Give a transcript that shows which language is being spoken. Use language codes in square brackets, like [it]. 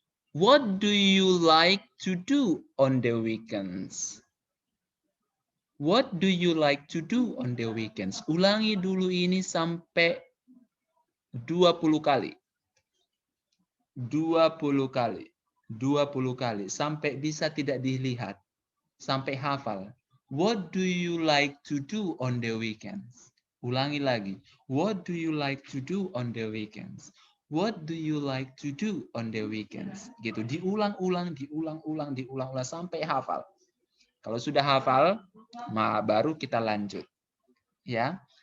[en] What do you like to do on the weekends? What do you like to do on the weekends? [id] Ulangi dulu ini sampai 20 kali. 20 kali. 20 kali. Sampai bisa tidak dilihat. Sampai hafal. [en] What do you like to do on the weekends? [id] Ulangi lagi. [en] What do you like to do on the weekends? What do you like to do on the weekends? [id] Gitu. Diulang-ulang, diulang-ulang, diulang-ulang sampai hafal. Kalau sudah hafal, baru kita lanjut. Ya.